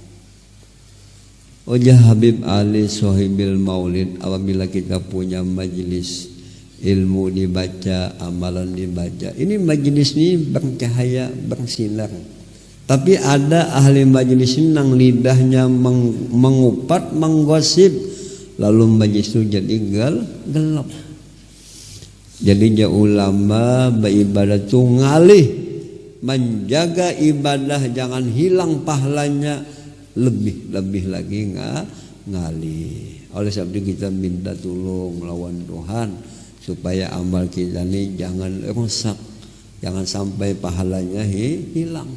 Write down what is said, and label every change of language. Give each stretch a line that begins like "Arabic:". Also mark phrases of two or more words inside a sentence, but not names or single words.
Indonesian: Wajah Habib Ali Sohibil Maulid, apabila kita punya majelis ilmu dibaca, amalan dibaca. Ini majelis ini bercahaya, bersinar. Tapi ada ahli majelis ini yang lidahnya mengupat, menggosip, lalu majelis itu jadi gelap. Jadi ulama beribadah itu ngalih, menjaga ibadah jangan hilang pahalanya. Lebih lagi ngalih. Oleh sebab itu kita minta tolong lawan Tuhan supaya amal kita ini jangan rusak, jangan sampai pahalanya hilang.